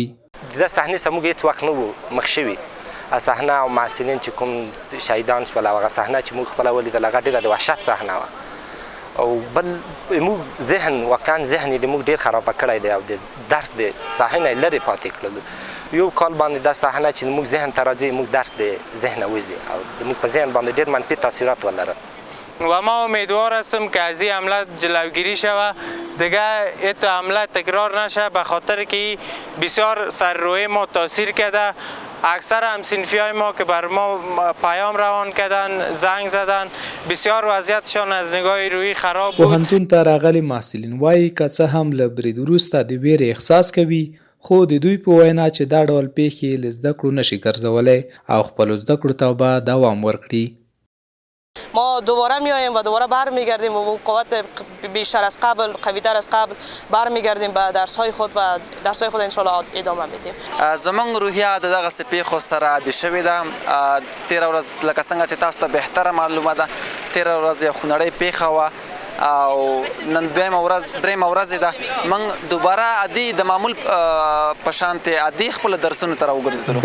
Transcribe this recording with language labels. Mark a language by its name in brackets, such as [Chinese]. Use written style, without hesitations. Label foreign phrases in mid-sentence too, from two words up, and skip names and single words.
[Pashto] د صحنې څخه موږ هېڅ وخت نه وو مخ شوي. صحنه او محصلین چې کوم شهیدان شول هغه صحنه چې موږ خپله ولیدل هغه ډېره د وحشت صحنه وه. او بل موږ ذهن واقعا ذهن یې د موږ ډېر خرابه کړی دی او د درس د صحنې نه یې لرې پاتې کړلو. یو کال باندې دا صحنه چې موږ ذهن ته راځي موږ درس د ذهن وځي او موږ په ذهن باندې ډېر منفي تاثیرات ولرل. [Persian] و ما امیدوار هستم که از این حمله جلوگیری شود، دیگه این حمله تکرار نشه، به خاطر که بسیار سر روی ما تاثیر کرده. اکثر همصنفی های ما که بر ما پیام روان کردن، زنگ زدن، بسیار وضعیتشان از نگاه روحی خراب بود. [Pashto] پوهنتون ته راغلي محصلین وایي که څه هم له برید وروسته د ویرې احساس کوي، خو د دوی په وینا چې دا ډول پیښې له زده کړو نشي ګرځولی او خپلو زده کړو ته به دوام ورکړي. [Persian] ما دوباره میاییم و دوباره برمیگردیم و قوت بیشتر از قبل، قوی‌تر از قبل برمیگردیم به درس‌های خود و درس‌های خود [Arabic] ان شاء الله [Persian] ادامه میدیم. [Pashto] زمونږ روحیه د دغه پیښو سره عادي شوې ده. تیره ورځ لکه څنګه چې تاسو ته بهتره معلومه ده، تیره ورځ یو خونړۍ پیښه وه او نن درېیمه ورځ ده. موږ دوباره عادي د معمول په شانتې عادي خپلو درسونو ته راوګرځېدلو.